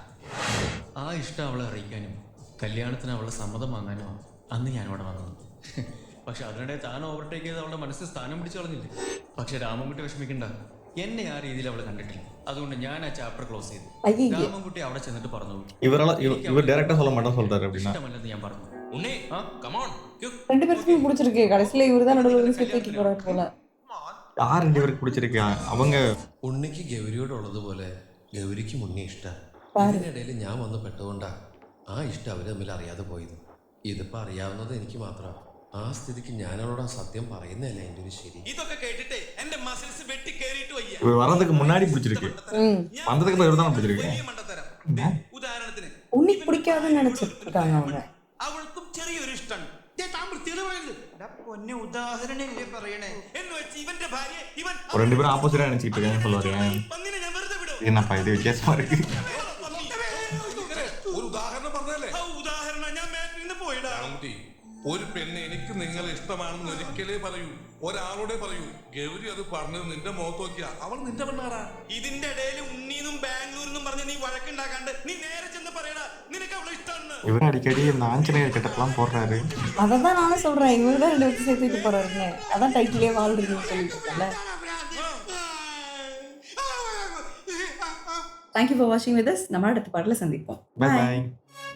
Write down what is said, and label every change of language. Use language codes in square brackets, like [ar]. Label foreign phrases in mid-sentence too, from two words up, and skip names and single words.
[ml] ആ ഇഷ്ടം അവളെ അറിയിക്കാനും കല്യാണത്തിന് അവളെ സമ്മതം വാങ്ങാനും അന്ന് ഞാനിവിടെ വന്നത്. പക്ഷെ അതിനിടെ താൻ ഓവർടേക്ക് ചെയ്ത് അവളുടെ മനസ്സിൽ സ്ഥാനം പിടിച്ചു കളഞ്ഞില്ലേ. പക്ഷെ രാമൻകുട്ടി വിഷമിക്കണ്ട, എന്നെ ആ രീതിയിൽ അവൾ കണ്ടിട്ടില്ല. അതുകൊണ്ട് ഞാൻ ആ [en] chapter close [ml] ചെയ്തു. രാമൻകുട്ടി അവിടെ ചെന്നിട്ട് പറഞ്ഞു, [ta] இவர் டைரக்டா சொல்ல மாட்டேன் சொல்றாரு அப்படின்னா [ml] ഇഷ്ടമല്ലെന്ന് ഞാൻ പറഞ്ഞു. [ta] ரெண்டு பேருக்கும் பிடிச்சிருக்கு. கடைசியில இவர்தான் நடுவுல சேர்த்து போறாரு போல. யார் ரெண்டு பேருக்கு பிடிச்சிருக்கு? அவங்க [ml] ഉണ്ണിക്ക് ഗൗരിയോടുള്ളതുപോലെ ഗൗരിക്കും ഉണ്ണി ഇഷ്ടമാണ്. ഇതിനിടയിൽ ഞാൻ വന്ന് പെട്ടുകൊണ്ടാ ആ ഇഷ്ടം അവര് തമ്മിൽ അറിയാതെ പോയത്. ഇതിപ്പോ അറിയാവുന്നത് എനിക്ക് മാത്രമാണ്. ആ സ്ഥിതിക്ക് ഞാനവളോട് ആ സത്യം പറയുന്നതല്ല എന്റെ ഒരു ശരി. ഇതൊക്കെ കേട്ടിട്ട് എന്റെ മസിൽസ് വെട്ടി കേറിയിട്ട് വയ്യ. [ta] இவர் வர்றதுக்கு முன்னாடி பிடிச்சிருக்கு, வந்ததுக்கு அப்புறம் இவர் தான் பிடிச்சிருக்கு. [ml] ഉദാഹരണത്തിന് ഉണ്ണി പിടിക്കാതെന്ന് [ta] നിனைச்சிருக்காங்க அவங்க. [ml] അവൾക്കും ചെറിയൊരു ഇഷ്ടം. പൊന്നെ ഉദാഹരണല്ലേ പറയണേ എന്ന് വെച്ച് ഇവന്റെ ഭാര്യ ഇവൻ [ta] ரெண்டு பேரும் ஆப்போசிட்டா நினைச்சிட்டு இருக்காங்க சொல்லுவாரு. [ml] പന്നിനെ ഞാൻ വെറുതെ വിടും. [ta] என்னப்பா இது வித்தியாசமா இருக்கு. [ml] ഒരു ഉദാഹരണം പറഞ്ഞല്ലേ. ഉദാഹരണം ഞാൻ മാറ്റിൽ നിന്ന് പോയിടാ. ഒരു പെണ്ണ് എനിക്ക് നിങ്ങളെ ഇഷ്ടമാണെന്ന് ഒരിക്കലേ പറയൂ, ഒരാളോടെ പറയൂ. ഗൗരി അത് പറഞ്ഞത് നിന്റെ മുഖത്ത് നോക്കിയാ അവൾ നിന്റെ പെണ്ണാറാ. ഇതിന്റെ ഇടയിൽ ഉണ്ണീന്നും ബാംഗ്ലൂരിന്നും പറഞ്ഞ് നീ വഴക്കുണ്ടാക്കാണ്ട് നീ നേരെ ചെന്ന് പറയടാ നിനക്ക് അവളെ ഇഷ്ടമാണ്. [ta] இவர் அடிக்கடி இந்த ஆஞ்சநேயர் கிட்டப்பெல்லாம் போடுறாரு. அதான் நானும் சொல்றேன், இவர் தான் 2 வருஷம் சேர்த்துட்டு போறாருங்க. அதான் டைட்டிலே வாழ்றதுன்னு சொல்லிட்டு இருக்கல. [en] Thank you for watching with us. [ta] நம்ம அடுத்த பாடல சந்திப்போம். [en] Bye bye.